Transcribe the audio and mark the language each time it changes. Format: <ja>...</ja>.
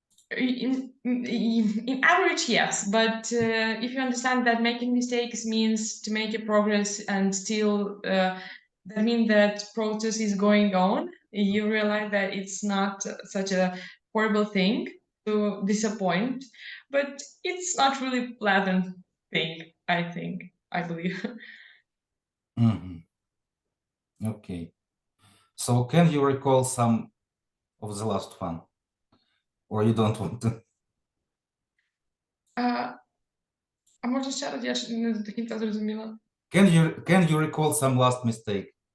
<en>In average, yes, but if you understand that making mistakes means to make a progress and still that means that process is going on, you realize that it's not such a horrible thing to disappoint, but it's not really pleasant thing, I believe. Mhm. Okay. So can you recall some of the last one? Or you don't want to?</en> <uk>А можна ще раз, я ж не до кінця зрозуміла.</uk> <en>Can you recall some last mistake?</en>